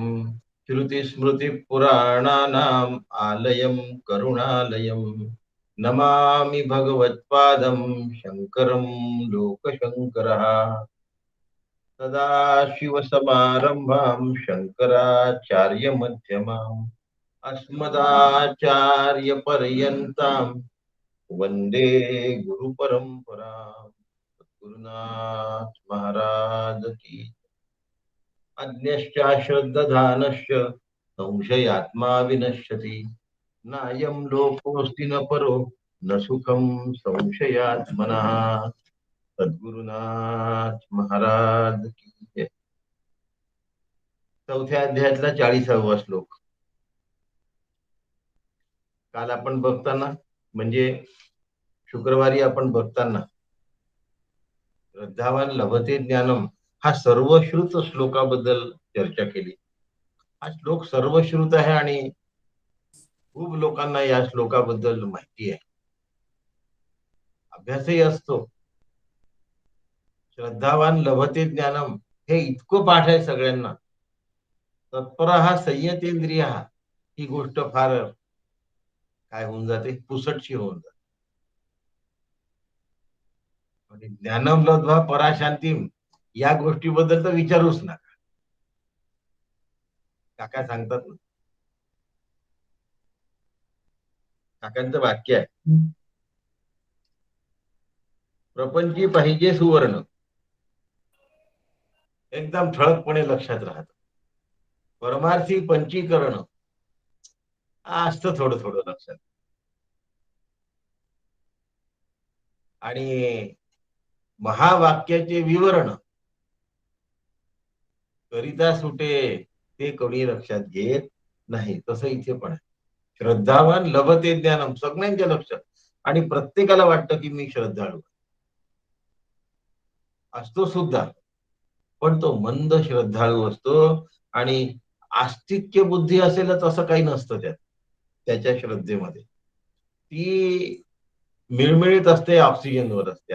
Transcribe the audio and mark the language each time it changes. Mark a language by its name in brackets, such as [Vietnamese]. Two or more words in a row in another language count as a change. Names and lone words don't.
[Sanskrit] श्रुतिस्मृतिपुराणानाम् आलयं करुणालयं नमामि भगवत्पादं शङ्करं लोकशङ्करः. सदाशिवसमारम्भां शङ्कराचार्यमध्यमाम् अस्मदाचार्यपर्यन्तां वन्दे गुरुपरम्पराम्. [Hindi] गुरुनाथ महाराज की. [Sanskrit] अज्ञश्चाश्रद्धधानश्च संशयात्मा विनश्यति नायं लोकोऽस्ति न परो न सुखं संशयात्मनः. [Hindi] सद्गुरुनाथ महाराज की जय. [Marathi] चौथ्या अध्यायातला 40वा श्लोक. काल आपण बघताना म्हणजे शुक्रवारी आपण बघताना [Sanskrit] श्रद्धावान लभते ज्ञानम [Marathi] हा सर्वश्रुत श्लोकाबद्दल चर्चा केली. हा श्लोक सर्वश्रुत आहे आणि खूप लोकांना या श्लोकाबद्दल माहिती आहे, अभ्यासही असतो. [Sanskrit] श्रद्धावान लभते ज्ञानम [Marathi] हे इतकं पाठ आहे सगळ्यांना. तत्पर हा संयतेंद्रिय ही गोष्ट फार काय होऊन जाते, पुसटशी होऊन जाते. आणि [Sanskrit] ज्ञानम लब्ध्वा पराशांतीम [Marathi] या गोष्टीबद्दल तर विचारूच नका. काका सांगतात ना, काकांचं वाक्य आहे, प्रपंची पाहिजे सुवर्ण. एकदम ठळकपणे लक्षात राहत. परमार्थी पंचीकरण असतं थोडं थोडं लक्षात. आणि महावाक्याचे विवरण करिता सुटे ते कोणी लक्षात घेत नाही. तसं इथे पण आहे. [Sanskrit] श्रद्धावान लभते ज्ञानम [Marathi] सगळ्यांच्या लक्षात. आणि प्रत्येकाला वाटतं की मी श्रद्धाळू असतो सुद्धा, पण तो मंद श्रद्धाळू असतो. आणि आस्तिक्य बुद्धी असेलच असं काही नसतं त्याच्या श्रद्धेमध्ये. ती मिळमिळीत असते, ऑक्सिजनवर असते.